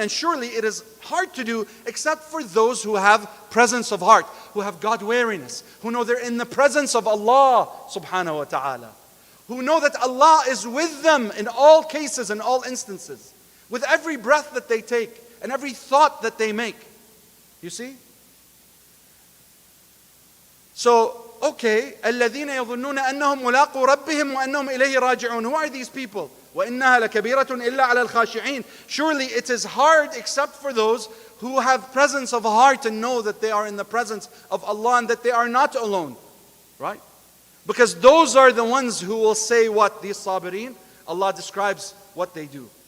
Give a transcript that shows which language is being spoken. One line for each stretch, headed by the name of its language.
English: And surely it is hard to do except for those who have presence of heart, who have God-wariness, who know they're in the presence of Allah subhanahu wa ta'ala, who know that Allah is with them in all cases and all instances, with every breath that they take and every thought that they make. You see? So, okay,
Arabic: الَّذِينَ يَظُنُّونَ أَنَّهُمْ مُلَاقُوا رَبِّهِمْ وَأَنَّهُمْ إِلَيْهِ راجعون.
English: Who are these people?
Arabic: وَإِنَّهَا لَكَبِيرَةٌ إِلَّا عَلَى الْخَاشِعِينَ.
English: Surely it is hard except for those who have presence of heart and know that they are in the presence of Allah and that they are not alone. Right? Because those are the ones who will say what? These sabirin. Allah describes what they do.